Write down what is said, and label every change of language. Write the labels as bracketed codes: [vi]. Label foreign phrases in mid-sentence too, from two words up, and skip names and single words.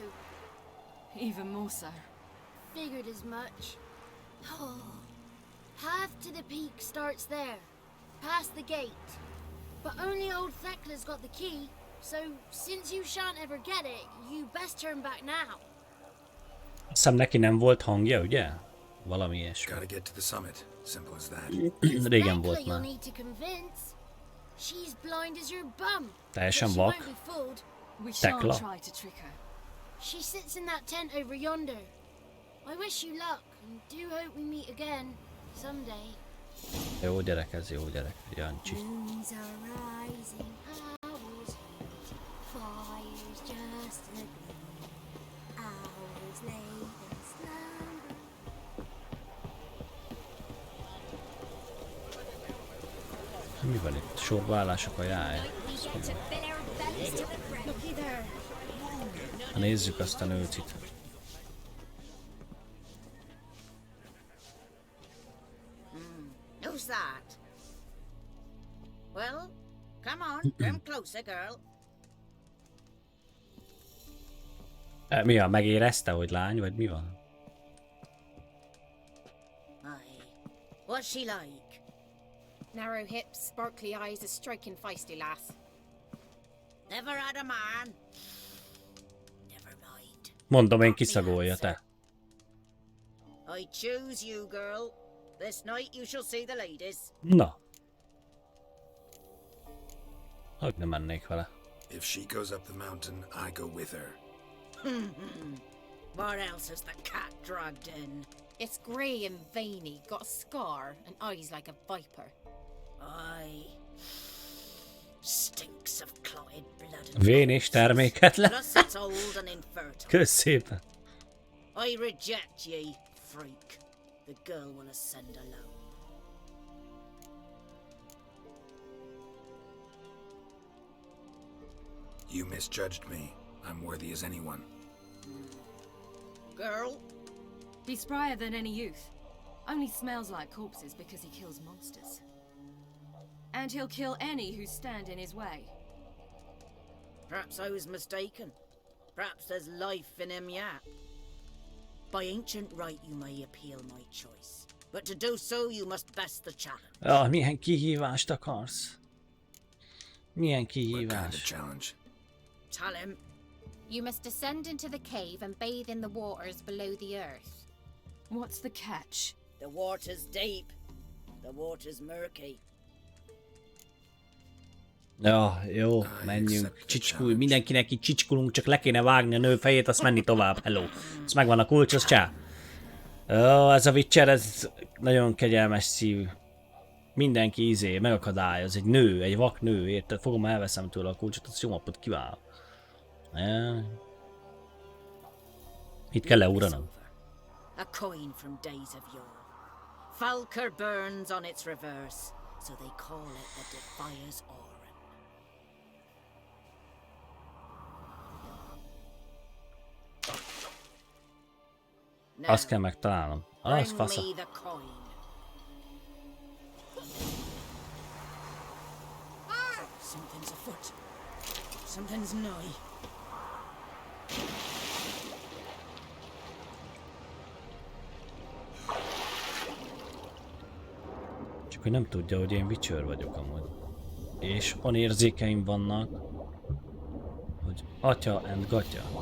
[en] Even more so. Figured as much. Oh, path to the peak starts there, past the gate. But only old Thekla's got the key, so since you shan't ever get it, you best turn back now. [hu] Azt hiszem neki nem volt hangja, ugye? Valami ilyesmi. [en] Gotta get to the summit. Simple as that. [hu] Régen Thekla volt [en] you'll [hu] már. [en] need to convince. She's blind as your bum. [hu] Teljesen [en] but she [hu] vak. [en] won't be fooled. We Tekla. shan't try to trick her. She sits in that tent over yonder. I wish you luck, and do hope we meet again someday. [hu] Jó gyerek ez, jó gyerek. Jancsi. [en] Moons are rising, owls wait, fires just a gleam, hours late in slumber. [hu] Mi van itt? Sorbaállások a jáj. [en] Looky there. [hu] Ha nézzük azt a nőt itt. [en] Who's that? Well, come on, come closer, girl. [hu] Mi van? Megérezte, hogy lány, vagy mi van? [en] Aye. What's she like? Narrow hips, sparkly eyes, a striking feisty lass. Never had a man. Never mind. [hu] Mondom én, kiszagolja te. [en] I choose you, girl. This night you shall see the ladies. [hu] Na. Hogy nem mennék vele. [en] If she goes up the mountain, I go with her. What else has the cat dragged in? It's grey and veiny, got a scar, and eyes like a viper. Aye. Stinks of clotted blood and [hu] Vén és terméketlen. [en] plus it's old and infertile. [hu] Kösz szépen. [en] I reject ye, freak. The girl will ascend alone. You misjudged me. I'm worthy as anyone. Girl, He's sprier than any youth. Only smells like corpses because he kills monsters. And he'll kill any who stand in his way. perhaps I was mistaken. Perhaps there's life in him yet. By ancient right you may appeal my choice. But to do so you must best the challenge. [hu] Ah, milyen kihívást akarsz? Milyen [en] What kind of [hu] kihívás? [en] challenge? Tell him. You must descend into the cave and bathe in the waters below the earth. What's the catch? The water's deep. The water's murky. [hu] Ja, jó, menjünk. Csicskulj, mindenkinek így csicskulunk, csak le kéne vágni a nő fejét, azt menni tovább. Hello. Ez megvan a kulcs, az csá. Jó, ez a Witcher, ez nagyon kegyelmes szívű. Mindenki megakadályoz. Egy nő, egy vak nő, érted? Fogom, elveszem tőle a kulcsot, az jó napot kívánok. Itt kell leúranom. [en] A coin from days of yore. Falker burns on its reverse, so they call it the Defier's Oran. [hu] Azt kell megtalálnom. Az [en] Bring [hu] fasza. [en] me the coin. Something's afoot. Something's nigh. [hu] Csak hogy nem tudja, hogy én Witcher vagyok amúgy. És olyan érzékeim vannak, hogy atya and gatya.